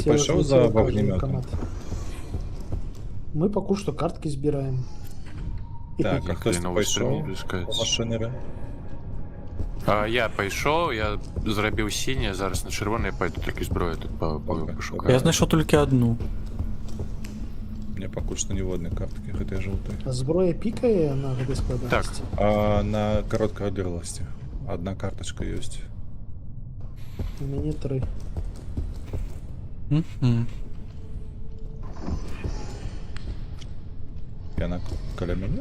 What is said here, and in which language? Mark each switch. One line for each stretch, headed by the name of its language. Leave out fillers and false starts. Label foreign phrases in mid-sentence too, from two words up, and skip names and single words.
Belarusian: Зляцела, пайшоў за зляцела, кажа вогнемётом? выканат. Мы пакуль што карткі збіраем. Так, а хтось новы пайшоў
Russian: стрім искать.
Belarusian: па машынеры? А я пайшоў, я зрабіў сіняе, зараз на чырвонае пайду, так і зброю тут Добра. пашукаю.
Ukrainian: Я знайшов тільки одну.
Belarusian: Мне пакуль што ніводнай карткі гэтай жоўтай. А зброя пікае на гэтай складанасці? А на кароткай адлегласці. Адна картачка ёсць. У мяне 3. Мгм. Яна каля мяне?